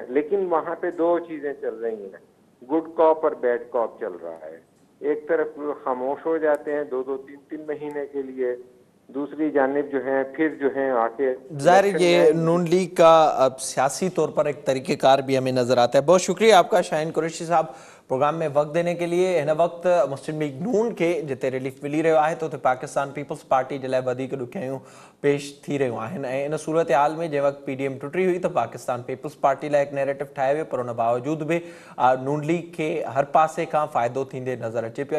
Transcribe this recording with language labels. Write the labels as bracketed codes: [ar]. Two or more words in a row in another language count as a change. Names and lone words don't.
[ur] لیکن وہاں پہ 2 چیزیں چل رہی ہیں، [en] good cop [ur] اور [en] bad cop [ur] چل رہا ہے. ایک طرف خاموش ہو جاتے ہیں 2-2 3-3 مہینے کے لیے، دوسری جانب جو ہیں پھر جو ہیں آ کے ظاہر یہ نون لیگ کا اب سیاسی طور پر ایک طریقہ کار بھی ہمیں نظر آتا ہے. بہت شکریہ آپ کا شاہین قریشی صاحب پروگرام میں وقت دینے کے لیے. [sd] हिन वक़्तु मुस्लिम लीग नून खे जिते रिलीफ मिली रहियो आहे त उते पाकिस्तान पीपल्स पार्टी जे लाइ वधीक ॾुखियाइयूं पेश थी रहियूं आहिनि ऐं इन सूरत हाल में जंहिं वक़्तु PDM टुटी हुई त पाकिस्तान पीपल्स पार्टी लाइ हिकु नैरेटिव ठाहियो वियो, पर उन बावजूद बि नून लीग खे हर पासे खां फ़ाइदो थींदे नज़र अचे पियो.